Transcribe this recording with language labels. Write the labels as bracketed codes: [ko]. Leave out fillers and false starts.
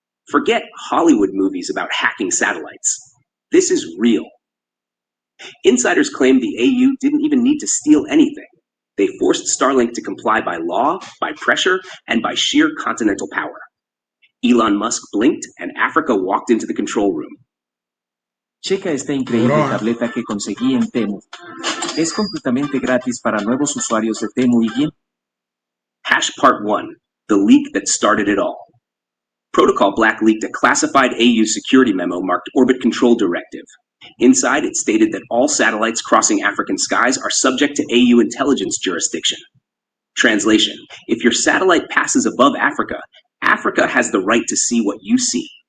[en] Forget Hollywood movies about hacking satellites. This is real. Insiders claim the AU didn't even need to steal anything. They forced Starlink to comply by law, by pressure, and by sheer continental power. Elon Musk blinked and Africa walked into the control room. [es] Checa esta increíble tableta que conseguí en Temu. Es completamente gratis para nuevos usuarios de Temu y bien. [en] Hash Part 1, the leak that started it all. Protocol Black leaked a classified AU security memo marked Orbit Control Directive. Inside, it stated that all satellites crossing African skies are subject to AU intelligence jurisdiction. Translation: if your satellite passes above Africa, Africa has the right to see what you see.